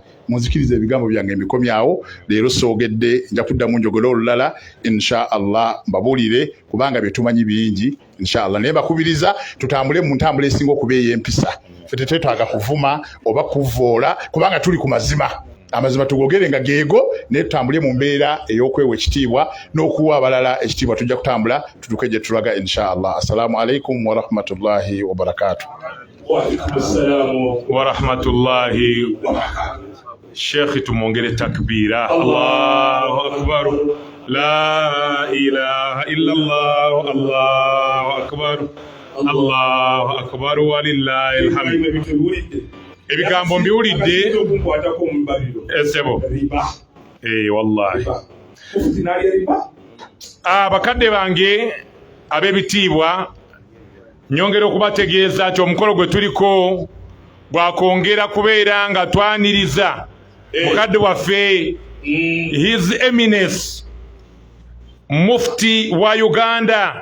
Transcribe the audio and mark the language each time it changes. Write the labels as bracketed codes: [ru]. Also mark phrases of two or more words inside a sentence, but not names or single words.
[lg] Munzikiriza ebigambo byange emikomyawo leero soogedde nja kuddamu njogera olulala [ar] إن شاء الله [lg] mbabuulire kubanga bye tumanyi bingi [ar] إن شاء الله [lg] naye bakubiriza tutambule mu ntambula esinga okuba ey'empisa ffe tetwetaaga kuvuma oba kuvoola kubanga tuli ku mazima amazima tugogere nga geego naye tutambule mu mbeera ey'okwewa ekitiibwa n'okuwa abalala ekitiibwa tujja kutambula tutuke gye tulaga [ar] إن شاء الله. السلام عليكم ورحمة الله وبركاته. وعليكم السلام ورحمة الله وبركاته. Sheikh [lg] tumongere takbira. [ar] الله أكبر. لا إله إلا الله. الله أكبر. الله أكبر ولله الحمد. [lg] Ebigambo mbiwulidde esebo. Wallahi. Bakadde bange ab'ebitiibwa nyongera okubategeeza nti omukolo gwe tuliko bwakwongera kubeera nga twaniriza mukadde waffe [en] His Eminence [lg] Mufti wa Uganda